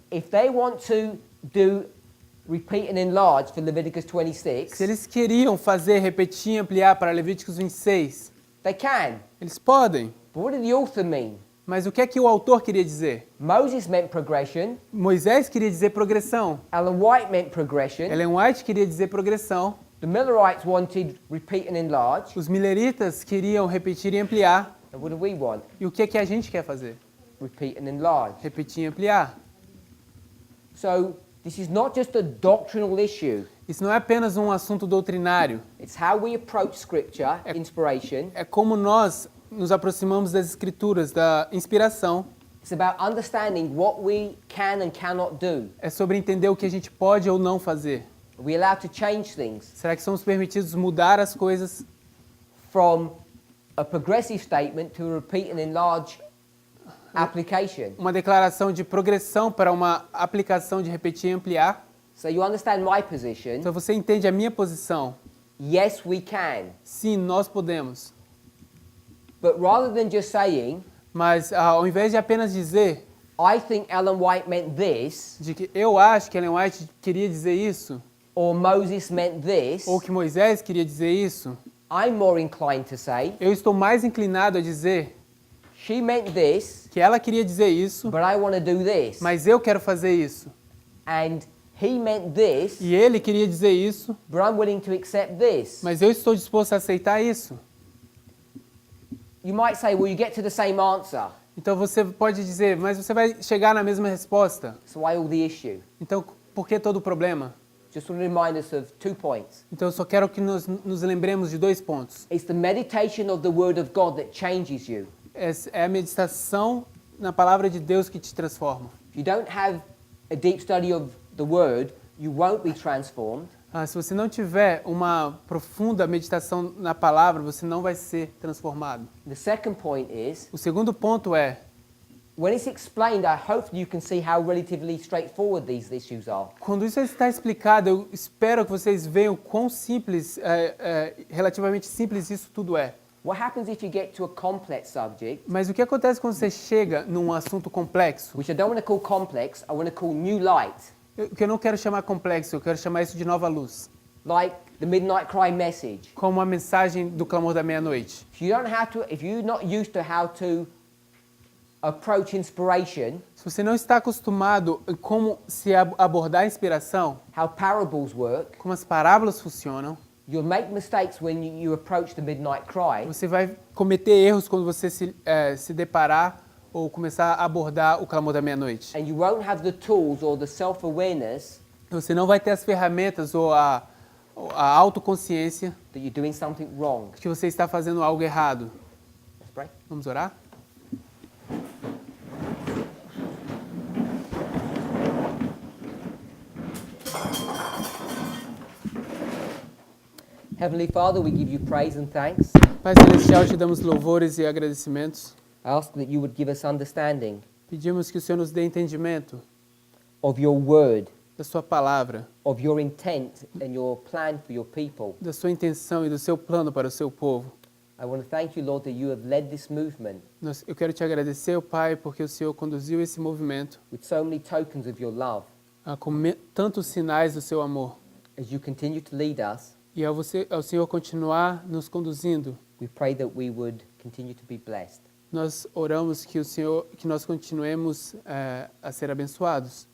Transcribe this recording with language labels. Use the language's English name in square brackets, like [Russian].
[English] if they want to do repeat and enlarge for Leviticus 26, [Portuguese] se eles queriam fazer repetir e ampliar para Levíticos 26, [English] they can. [Portuguese] eles podem. [English] But what did the author mean? [Portuguese] Mas o que é que o autor queria dizer? [English] Moses meant progression. [Portuguese] Moisés queria dizer progressão. [English] Ellen White meant progression. [Portuguese] Ellen White queria dizer progressão. [English] The Millerites wanted repeat and enlarge. [Portuguese] Os mileritas queriam repetir e ampliar. [English] And what do we want? [Portuguese] E o que é que a gente quer fazer? [English] Repeat and enlarge. [Portuguese] Repetir e ampliar. [English] So this is not just a doctrinal issue. [Portuguese] Isso não é apenas um assunto doutrinário. [English] It's how we approach Scripture, inspiration. [Portuguese] É como nós nos aproximamos das Escrituras, da inspiração. [English] It's about understanding what we can and cannot do. [Portuguese] É sobre entender o que a gente pode ou não fazer. [English] Are we allowed to change things [Portuguese] Será que somos permitidos mudar as coisas [English] from a progressive statement to a repeat and enlarge application? [Portuguese] uma declaração de progressão para uma aplicação de repetir e ampliar? [English] So you understand my position? [Portuguese] Então você entende a minha posição? [English] Yes, we can. [Portuguese] Sim, nós podemos. [English] But rather than just saying, [Portuguese] Mas ao invés de apenas dizer [English] I think Ellen White meant this, [Portuguese] de que eu acho que Ellen White queria dizer isso, [English] or Moses meant this, [Portuguese] ou que Moisés queria dizer isso, [English] I'm more inclined to say, [Portuguese] eu estou mais inclinado a dizer [English] she meant this, [Portuguese] que ela queria dizer isso, [English] but I want to do this. [Portuguese] mas eu quero fazer isso. [English] And he meant this, [Portuguese] E ele queria dizer isso, [English] but I'm willing to accept this. [Portuguese] mas eu estou disposto a aceitar isso. [English] You might say, well, you get to the same answer. [Portuguese] Então você pode dizer, mas você vai chegar na mesma resposta. [English] So why all the issue? [Portuguese] Então por que todo o problema? [English] Just want to remind us of 2 points. [Portuguese] Então eu só quero que nos lembremos de 2 pontos. [English] It's the meditation of the Word of God that changes you. [Portuguese] É a meditação na palavra de Deus que te transforma. [English] If you don't have a deep study of the Word, you won't be transformed. [Portuguese] Se você não tiver uma profunda meditação na palavra, você não vai ser transformado. [English] The second point is, [Portuguese] O segundo ponto é, [English] when it's explained, I hope you can see how relatively straightforward these issues are. [Portuguese] quando isso está explicado, eu espero que vocês vejam quão simples, relativamente simples isso tudo é. [English] What happens if you get to a complex subject, [Portuguese] Mas o que acontece quando você chega num assunto complexo? [English] which I don't want to call complex, I want to call new light, [Portuguese] Que eu não quero chamar complexo, eu quero chamar isso de nova luz. [English] like the Midnight Cry message. [Portuguese] Como a mensagem do clamor da meia-noite. [English] If you're not used to how to approach inspiration, [Portuguese] Se você não está acostumado em como se abordar a inspiração, [English] how parables work, [Portuguese] como as parábolas funcionam, [English] you'll make mistakes when you approach the Midnight Cry, [Portuguese] você vai cometer erros quando você se deparar ou começar a abordar o clamor da meia-noite. [English] and you won't have the tools or the self-awareness [Portuguese] Você não vai ter as ferramentas ou a autoconsciência [English] that you're doing something wrong. [Portuguese] que você está fazendo algo errado. [English] Let's pray. [Portuguese] Vamos orar? [English] Heavenly Father, we give you praise and thanks. [Portuguese] Pai Celestial, te damos louvores e agradecimentos. [English] I ask that you would give us understanding [Portuguese] Pedimos que o Senhor nos dê entendimento [English] of your word, [Portuguese] da sua palavra, [English] of your intent and your plan for your people. [Portuguese] da sua intenção e do seu plano para o seu povo. [English] I want to thank you, Lord, that you have led this movement [Portuguese] Eu quero te agradecer, Pai, porque o Senhor conduziu esse movimento [English] with so many tokens of your love. [Portuguese] Com tantos sinais do seu amor. [English] As you continue to lead us, [Portuguese] E ao Senhor continuar nos conduzindo, [English] we pray that we would continue to be blessed. [Portuguese] nós oramos que nós continuemos a ser abençoados.